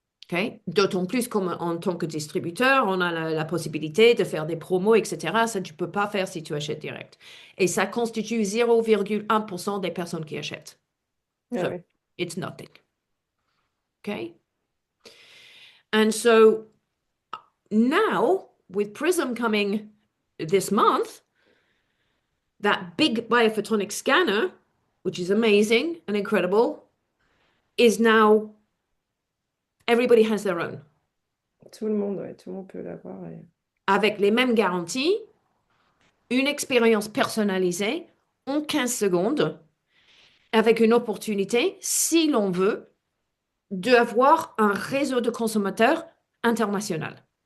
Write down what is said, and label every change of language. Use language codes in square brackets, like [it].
[fr] Okay? D'autant plus en tant que distributeur, on a la possibilité de faire des promos, etc. Ça, tu ne peux pas faire si tu achètes direct. Et ça constitue 0,1% des personnes qui achètent. Ah [en] So, [fr] ouais. [en] it's nothing. Okay? And so now, with Prism coming this month, that big biophotonic scanner, which is amazing and incredible, is now everybody has their own, [fr] Tout le monde, ouais, tout le monde peut l'avoir. avec les mêmes garanties, une expérience personnalisée en 15 secondes, avec une opportunité, si l'on veut, d'avoir un réseau de consommateurs international.